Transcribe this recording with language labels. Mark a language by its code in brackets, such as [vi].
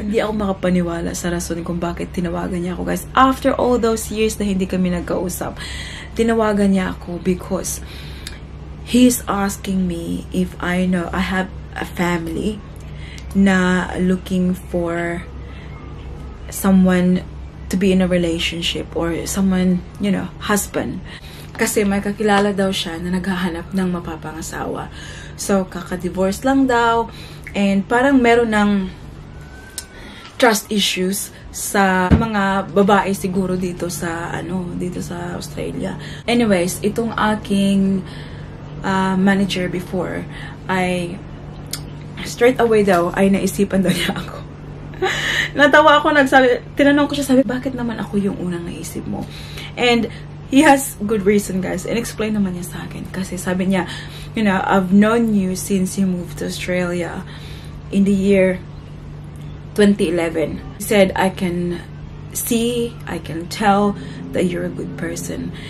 [tl] Hindi ako makapaniwala sa rason kung bakit tinawagan niya ako, guys. [en] After all those years [tl] na hindi kami nagkausap, tinawagan niya ako [en] because he's asking me if I know I have a family na looking for someone to be in a relationship or someone, you know, husband. [tl] Kasi may kakilala daw siya na naghahanap ng mapapangasawa. So, kaka-divorce lang daw and parang meron ng trust issues sa mga babae siguro dito sa dito sa Australia. Anyways, itong aking manager before ay straight away daw ay naisipan daw niya ako. Natawa ako, tinanong ko siya, sabi, bakit naman ako yung unang naisip mo? [en] And he has good reason, guys, [tl] and explain naman niya sa akin kasi sabi niya, [en] you know, I've known you since you moved to Australia in the year 2011. He said, I can see, I can tell that you're a good person.